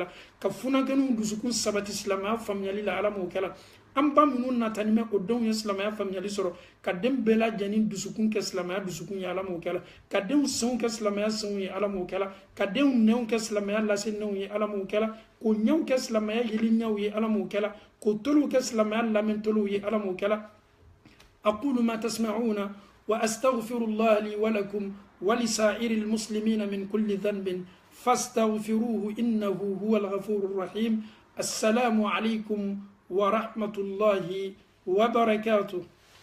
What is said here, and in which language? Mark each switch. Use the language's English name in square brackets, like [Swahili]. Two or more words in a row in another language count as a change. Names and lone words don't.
[Bambara] ka funankɛninw dusukun sabati silamaya faamuyali la ala m'o kɛla an ba minnu natani mɛ o denw ye silamaya faamuyali sɔrɔ ka den bɛɛ lajɛlen dusukun kɛ silamaya dusukun ye ala m'o kɛla ka denw senw kɛ silamaya senw ye ala m'o kɛla ka denw nɛnw kɛ silamaya lase nɛnw ye ala m'o kɛla k'o ɲɛw kɛ silamaya yeli ɲɛw ye ala m'o kɛla k'o toluw kɛ silamaya lamɛn toluw ye ala m'o kɛla [Arabic] أقول ما تسمعون وأستغفر الله لي ولكم ولسائر المسلمين من كل ذنب فاستغفروه إنه هو الغفور الرحيم. السلام عليكم ورحمة الله وبركاته.